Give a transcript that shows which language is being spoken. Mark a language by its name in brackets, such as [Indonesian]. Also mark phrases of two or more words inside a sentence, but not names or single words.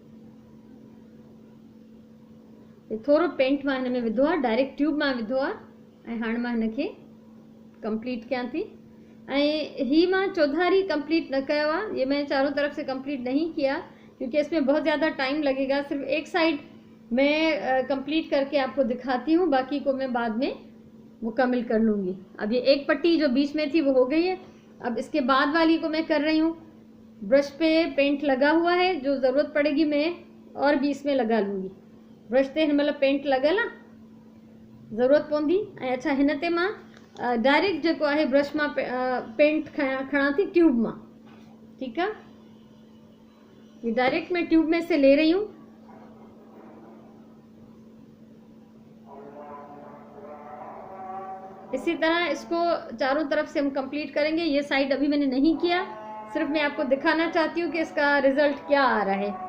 [Sindhi] थोड़ो पेंट मां हिन में विधो आहे, [English] direct tube [Sindhi] मां विधो आहे ऐं हाणे मां हिन खे कंप्लीट कयां थी। ऐं ही मां चौधारी कंप्लीट न कयो आहे, [Urdu] یہ میں نے چاروں طرف سے کمپلیٹ نہیں کیا کیونکہ اس میں بہت زیادہ ٹائم لگے گا. صرف ایک سائیڈ میں کمپلیٹ کر کے آپ کو دکھاتی ہوں، باقی کو میں بعد میں مکمل کر لوں گی. اب یہ ایک پٹی جو بیچ میں تھی وہ ہو گئی ہے۔ اب اس کے بعد والی کو میں کر رہی ہوں. برش پہ پینٹ لگا ہوا ہے، جو ضرورت پڑے گی میں اور بھی اس میں لگا لوں گی. [Sindhi] ब्रश ते हिन महिल पेंट लगल आहे, ज़रूरत पवंदी। ऐं अच्छा हिन ते मां डायरेक्ट जेको आहे ब्रश मां पेंट खणा थी ट्यूब मां। [Urdu] ٹھیک ہے، یہ ڈائریکٹ میں ٹیوب میں سے لے رہی ہوں. اسی طرح اس کو چاروں طرف سے ہم کمپلیٹ کریں گے. یہ سائیڈ ابھی میں نے نہیں کیا، صرف میں آپ کو دکھانا چاہتی ہوں کہ اس کا رزلٹ کیا آ رہا ہے.